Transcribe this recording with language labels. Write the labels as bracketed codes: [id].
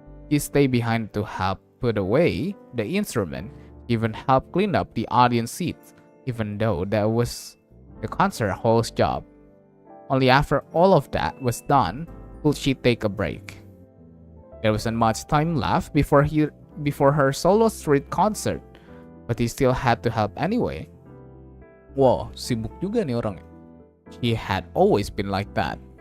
[en] He stayed behind to help put away the instrument, even help clean up the audience seats, even though that was the concert hall's job. Only after all of that was done could she take a break. There wasn't much time left before her solo street concert, but he still had to help anyway. [id] Wow, sibuk juga nih orang. [en] She had always been like that.